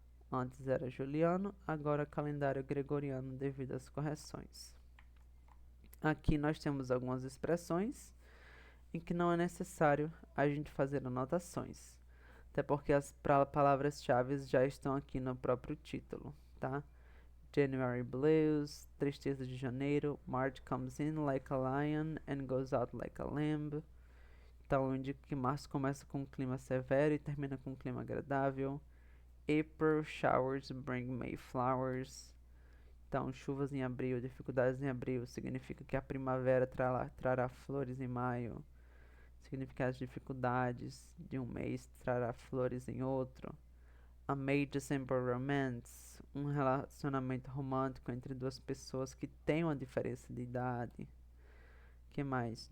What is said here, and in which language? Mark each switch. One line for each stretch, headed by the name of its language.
Portuguese: Antes era juliano, agora calendário gregoriano devido às correções. Aqui nós temos algumas expressões em que não é necessário a gente fazer anotações, até porque as palavras-chave já estão aqui no próprio título, tá?
English: January Blues,
Portuguese: Tristeza de Janeiro,
English: March comes in like a lion and goes out like a lamb.
Portuguese: Então, eu indico que março começa com um clima severo e termina com um clima agradável.
English: April showers bring May flowers.
Portuguese: Então, chuvas em abril, dificuldades em abril, significa que a primavera trará flores em maio. Significa que as dificuldades de um mês trará flores em outro. A May-December romance, um relacionamento romântico entre duas pessoas que têm uma diferença de idade. Que mais?